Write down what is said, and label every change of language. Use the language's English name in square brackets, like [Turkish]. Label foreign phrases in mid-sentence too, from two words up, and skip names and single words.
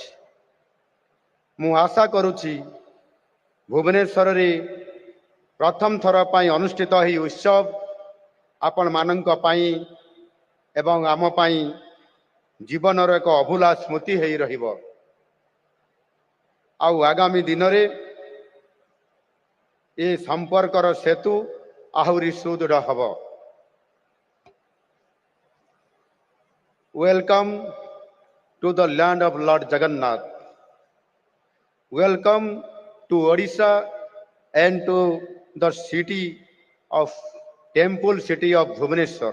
[Odia] ମୁଁ ଆଶା କରୁଛି ଭୁବନେଶ୍ୱରରେ ପ୍ରଥମ ଥର ପାଇଁ ଅନୁଷ୍ଠିତ ଏହି ଉତ୍ସବ ଆପଣମାନଙ୍କ ପାଇଁ ଏବଂ ଆମ ପାଇଁ ଜୀବନର ଏକ ଅଭୁଲା ସ୍ମୃତି ହୋଇ ରହିବ। ଆଉ ଆଗାମୀ ଦିନରେ ଏ ସମ୍ପର୍କର ସେତୁ ଆହୁରି ସୁଦୃଢ଼ ହେବ। [English] Welcome to the land of Lord Jagannath. Welcome to Odisha and to the city of temple city of Bhubaneswar.